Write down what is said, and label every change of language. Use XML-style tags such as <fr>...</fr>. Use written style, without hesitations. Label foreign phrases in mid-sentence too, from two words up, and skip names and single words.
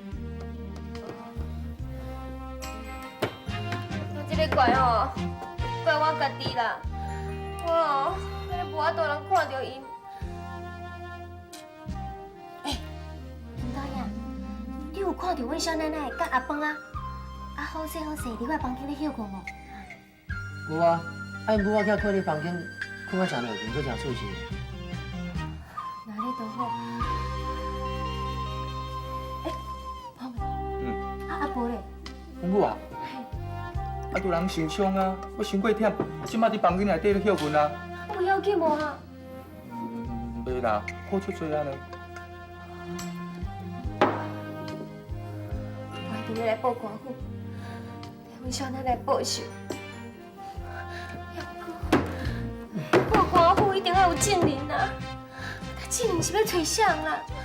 <nan>我这个怪哦，怪我家己啦。我哦，无法度人看到因。金大爷，你有看到阮小奶奶甲阿芳啊？啊好势好势，伫我房间咧休困无？无啊，啊因母我囝困伫房间，困啊真落眠，搁真舒适。那你都好。宝妹。啊无咧？阮母啊，啊拄人受伤啊，我伤过忝，即摆伫房间内底咧休困啊。有要紧无啊？袂啦，好出多啊呢。我一定要来报官府，替阮小奶奶报仇。报官府一定要有证人啊！他证人是要找谁啦？</nan>